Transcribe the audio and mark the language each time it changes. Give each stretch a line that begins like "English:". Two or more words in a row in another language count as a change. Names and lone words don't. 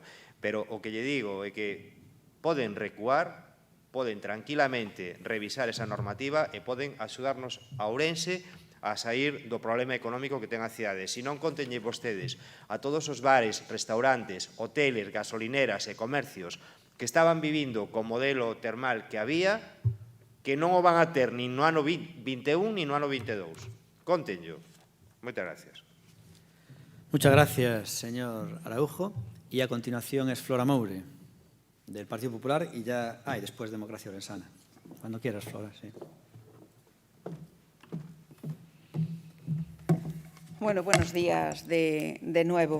Galician: Pero o que lle digo é que poden recuar, poden tranquilamente revisar esa normativa e poden axudarnos a Ourense a sair do problema económico que ten a cidade. Se non contenlle vostedes a todos os bares, restaurantes, hoteles, gasolineras e comercios que estaban vivindo co modelo termal que había, que non o van a ter nin no ano 21 nin no ano 22. Contenllo. Moitas gracias.
Spanish: Muchas gracias, señor Araujo. Y a continuación es Flora Moure, del Partido Popular, y después Democracia Orensana. Cuando quieras, Flora, sí. Bueno, buenos días de nuevo.